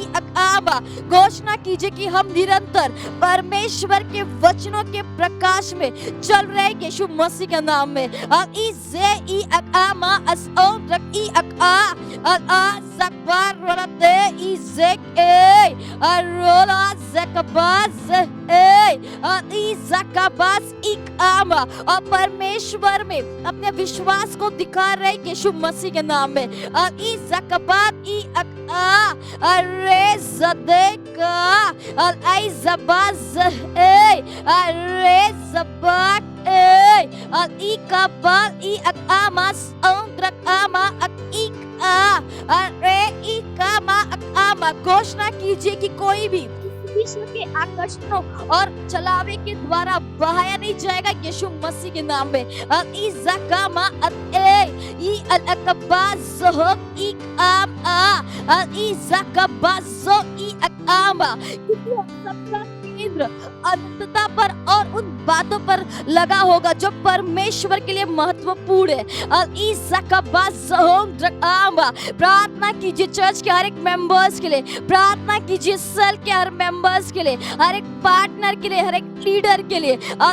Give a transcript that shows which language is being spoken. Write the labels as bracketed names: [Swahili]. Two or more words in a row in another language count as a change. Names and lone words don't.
[Hindi] आमा। घोषणा कीजिए कि हम निरंतर परमेश्वर के वचनों के प्रकाश में चल रहे हैं यीशु मसीह के नाम में। इसे ई आमा असओन रख ई आ सकबार रोते इजेक रोला ज़कबाज ज़कबाज इक आमा। और परमेश्वर में अपने विश्वास को दिखा रहे यीशु मसीह के नाम में। ई ज़कबात ई अरे ज़देका आई ज़बाज अरे ज़बाक ई कबाल ई अकामास अंग्रक आमा इक अरे ई कामा अकामा। घोषणा कीजिए कि कोई भी विश्व के आकर्षणों और चलावे के द्वारा बहाया नहीं जाएगा यीशु मसीह के नाम में। ई ज़कामा ई अलकबाज़ो ई आमा ई ज़कबाज़ो ई अकामा। क्योंकि हम सबका केंद्र अनंतता पर और उन बातों पर लगा होगा जो परमेश्वर के लिए महत्वपूर्ण है। ई ज़कबाज़ो आमा। प्रार्थना कीजिए चर्च के हर एक मेंबर्स के लिए, प्रार्थना कीजिए सेल के हर मेंबर्स के लिए, हर एक पार्टनर के लिए, हर एक लीडर के लिए।